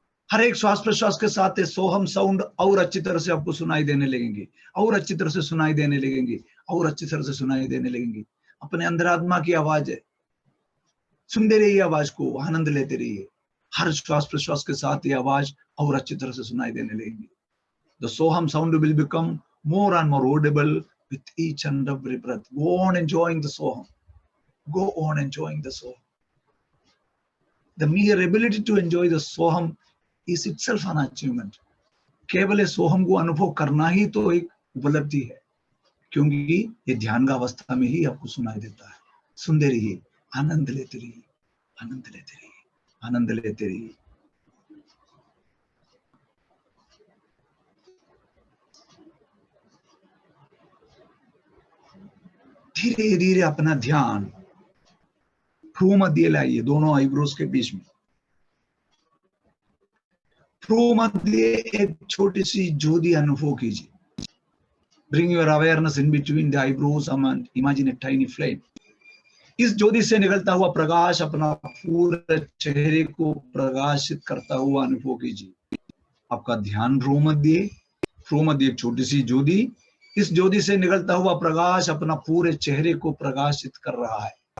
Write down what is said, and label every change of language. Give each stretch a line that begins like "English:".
Hindi: हर एक श्वास प्रश्वास के साथ सोहम साउंड और अच्छी तरह से आपको सुनाई देने लगेंगे, और अच्छी तरह से सुनाई देने लगेंगे, और अच्छी तरह से सुनाई देने लगेंगी। अपने अंतरात्मा की आवाज है, सुनते रहिए आवाज को, आनंद लेते रहिए। हर श्वास प्रश्वास के साथ ये आवाज और अच्छी तरह से सुनाई देने लगेंगी।
English: The Soham sound will become more and more audible with each and every breath. Go on enjoying the Soham. Go on enjoying the Soham. The mere ability to enjoy the Soham is itself an achievement.
Hindi: केवल ये सोहम को अनुभव करना ही तो एक उपलब्धि है, क्योंकि ये ध्यान का अवस्था में ही आपको सुनाई देता है। सुनते रहिए, आनंद लेते रहिए, आनंद लेते रहिए, आनंद लेते रहिए। धीरे धीरे अपना ध्यान भ्रू मध्य लाइए, दोनों आईब्रोज के बीच में। भ्रू मध्य एक छोटी सी ज्योति अनुभव कीजिए।
English: Bring your awareness in between the eyebrows and imagine a tiny flame.
Hindi: इस ज्योति से निकलता हुआ प्रकाश अपना पूरे चेहरे को प्रकाशित करता हुआ अनुभव कीजिए। आपका ध्यान भ्रू मध्य एक छोटी सी ज्योति, इस ज्योति से निकलता हुआ प्रकाश अपना पूरे चेहरे को प्रकाशित कर रहा है।